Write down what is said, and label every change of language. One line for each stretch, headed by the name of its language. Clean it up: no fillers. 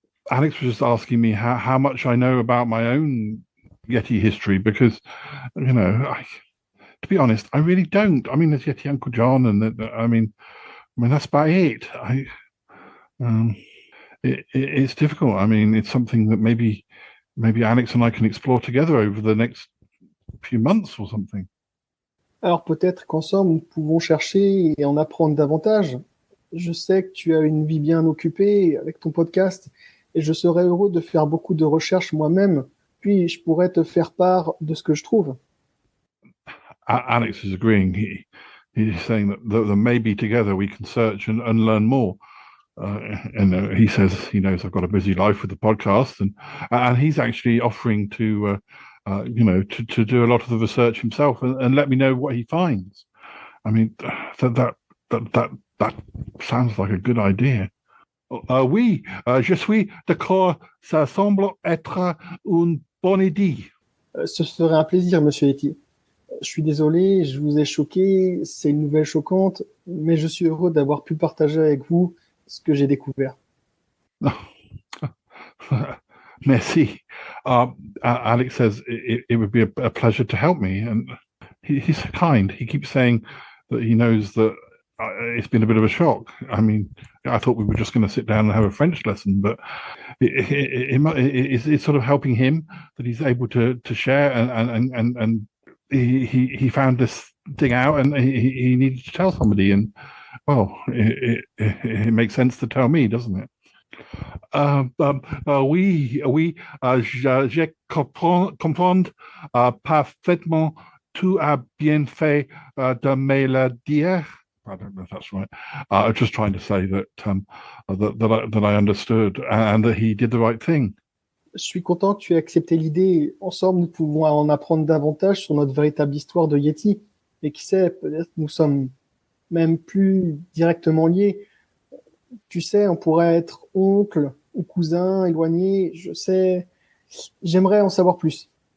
English: Alex was just asking me how much I know about my own Yeti history, because, to be honest, I really don't. I mean, there's Yeti Uncle John, and I mean that's about it. It's difficult. I mean, it's something that maybe Alex and I can explore together over the next few months or something.
French: Alors peut-être qu'ensemble nous pouvons chercher et en apprendre davantage. Je sais que tu as une vie bien occupée avec ton podcast et je serais heureux de faire beaucoup de recherches moi-même, puis je pourrais te faire part de ce que je trouve.
English: Alex is agreeing. He's saying that maybe together we can search and learn more. And he says he knows I've got a busy life with the podcast, and he's actually offering to to do a lot of the research himself and let me know what he finds. I mean, that sounds like a good idea.
French: Oui, je suis d'accord. Ça semble être une bonne idée. Ce serait un plaisir, monsieur Yeti. Je suis désolé, je vous ai choqué, c'est une nouvelle choquante, mais je suis heureux d'avoir pu partager avec vous ce que j'ai découvert. Merci.
English: Alex says it would be a pleasure to help me, and he's so kind. He keeps saying that he knows that it's been a bit of a shock. I mean, I thought we were just going to sit down and have a French lesson, but it's sort of helping him that he's able to share, and he found this thing out, and he needed to tell somebody, and well, it makes sense to tell me, doesn't it?
French: Oui, je comprends parfaitement. Tu as bien fait de me le dire.
English: I don't know if that's right. I was just trying to say that that I understood and that he did the right thing.
French: Je suis content que tu aies accepté l'idée. Ensemble, nous pouvons en apprendre davantage sur notre véritable histoire de Yeti. Et qui sait, peut-être nous sommes même plus directement liés. Tu sais, on pourrait être oncle ou cousin éloigné. Je sais, j'aimerais en savoir plus.